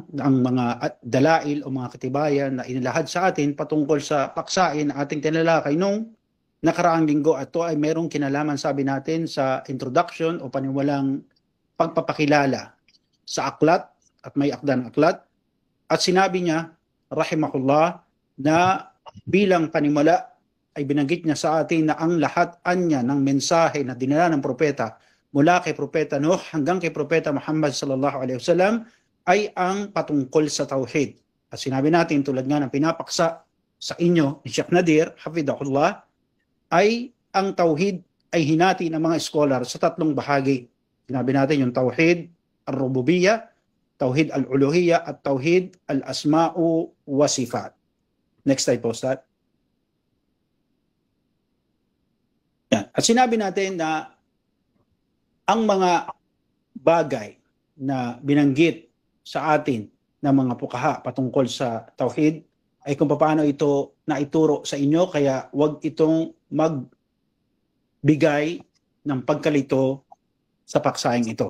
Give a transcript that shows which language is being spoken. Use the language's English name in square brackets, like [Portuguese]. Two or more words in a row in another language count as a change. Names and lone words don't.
[Filipino] Ang mga dalail o mga katibayan na inilahad sa atin patungkol sa paksain na ating tinalakay nung nakaraang linggo, at ito ay merong kinalaman, sabi natin, sa introduction o paniwalang pagpapakilala sa aklat, at may akda ng aklat. At sinabi niya, rahimahullah, na bilang panimula ay binanggit niya sa atin na ang lahat anya ng mensahe na dinala ng propeta mula kay Propeta Nuh hanggang kay Propeta Muhammad [Arabic] صلى الله عليه وسلم [Filipino] ay ang patungkol sa tauhid. At sinabi natin, tulad nga ng pinapaksa sa inyo ni Sheikh Nadir, hafidhahullah, ay ang tauhid ay hinati ng mga scholar sa tatlong bahagi. Sinabi natin yung [Arabic] توحيد الربوبية, توحيد الألوهية, [Filipino] at [Arabic] توحيد الأسماء والصفات. [English] Next slide [Filipino] po, Ustad. Yan. At sinabi natin na ang mga bagay na binanggit sa atin ng mga pukaha patungkol sa tauhid ay kung paano ito naituro sa inyo, kaya wag itong magbigay ng pagkalito sa paksahing ito.